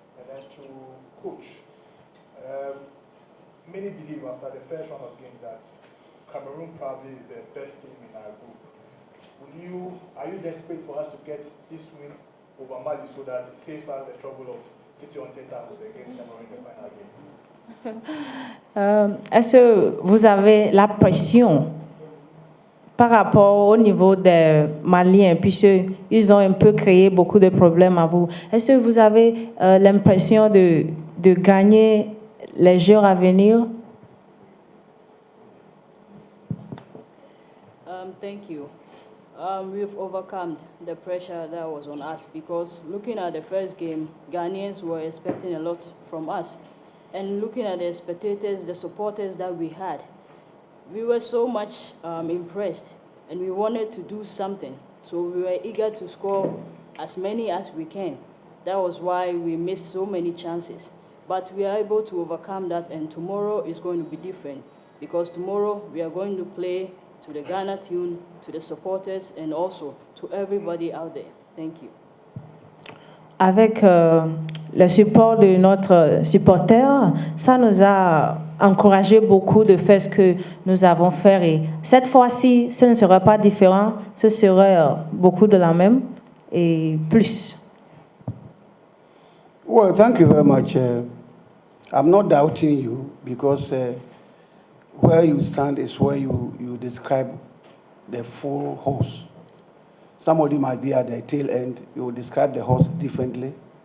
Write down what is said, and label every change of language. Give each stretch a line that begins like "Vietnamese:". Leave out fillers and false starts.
English: And then to coach, many believe after the first round of game that Cameroon probably is the best team in our group. are you desperate for us to get this win over Mali so that it saves us the trouble of sitting on 10 tables against Cameroon in the final game?
French: Est-ce que vous avez la pression par rapport au niveau des Maliens, puisqu'ils ont un peu créé beaucoup de problèmes à vous? Est-ce que vous avez l'impression de gagner les Jeux à venir?
English: Thank you. We've overcome the pressure that was on us because looking at the first game, Ghanaians were expecting a lot from us. And looking at the spectators, the supporters that we had, we were so much impressed and we wanted to do something. So we were eager to score as many as we can. That was why we missed so many chances. But we are able to overcome that, and tomorrow is going to be different because tomorrow we are going to play to the Ghana tune, to the supporters, and also to everybody out there. Thank you.
French: Avec le support de notre supporter, ça nous a encouragé beaucoup de faire ce que nous avons fait. Et cette fois-ci, ce ne sera pas différent, ce sera beaucoup de la même et plus.
English: Well, thank you very much. I'm not doubting you because where you stand is where you describe the full horse. Somebody might be at the tail end, you will describe the horse differently.